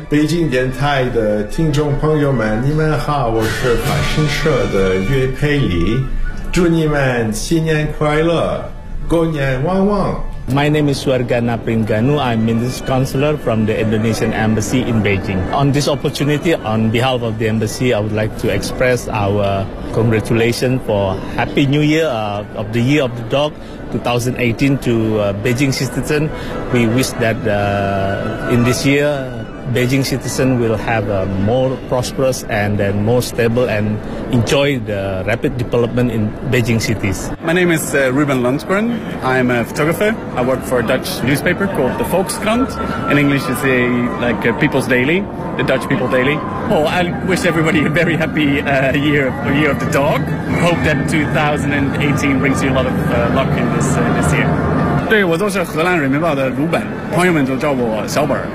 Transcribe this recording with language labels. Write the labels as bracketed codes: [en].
[zh] 北京电台的听众朋友们，你们好，我是法新社的岳佩里，祝你们新年快乐，狗年旺旺。 [en] My name is Suargana Pringanu. I'm Minister Counselor from the Indonesian Embassy in Beijing. On this opportunity, on behalf of the Embassy, I would like to express our congratulations for Happy New Year of the Year of the Dog 2018 to Beijing citizens. We wish that in this year, Beijing citizens will have a more prosperous and then more stable and enjoy the rapid development in Beijing cities. My name is Ruben Lundgren. I'm a photographer. I work for a Dutch newspaper called the Volkskrant. In English, it's a, like a People's Daily, the Dutch People Daily. Oh, I wish everybody a very happy year of the dog. Hope that 2018 brings you a lot of luck in this year. [zh] 对，我就是荷兰人民报的鲁本，朋友们就叫我小本。